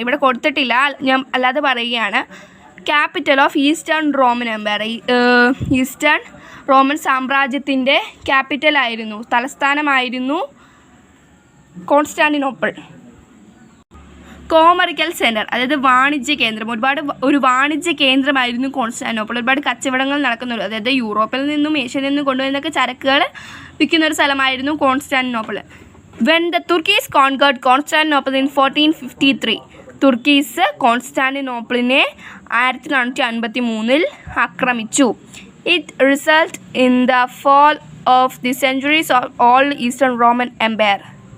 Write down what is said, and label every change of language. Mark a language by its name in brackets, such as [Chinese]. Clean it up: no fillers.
[Malayalam] ഇവിടെ കൊടുത്തിട്ടില്ല, ഞാൻ അല്ലാതെ പറയുകയാണ്. [English] capital of eastern Roman empire, [Malayalam] eastern Roman സാമ്രാജ്യത്തിൻ്റെ ക്യാപിറ്റലായിരുന്നു, തലസ്ഥാനമായിരുന്നു കോൺസ്റ്റാന്റിനോപ്പിൾ. കോമറിക്കൽ സെൻറ്റർ, അതായത് വാണിജ്യ കേന്ദ്രം. ഒരു വാണിജ്യ കേന്ദ്രമായിരുന്നു കോൺസ്റ്റാന്റിനോപ്പിൾ. ഒരുപാട് കച്ചവടങ്ങൾ നടക്കുന്നൊരു, അതായത് യൂറോപ്പിൽ നിന്നും ഏഷ്യയിൽ നിന്നും കൊണ്ടുവരുന്നൊക്കെ ചരക്കുകൾ വിൽക്കുന്ന ഒരു സ്ഥലമായിരുന്നു Constantinople. [English] When the Turks conquered Constantinople in 1453, [Malayalam] തുർക്കീസ് കോൺസ്റ്റാന്റിനോപ്പിളിനെ 1453 ആക്രമിച്ചു. [English] It result in the fall of the centuries of old eastern Roman empire.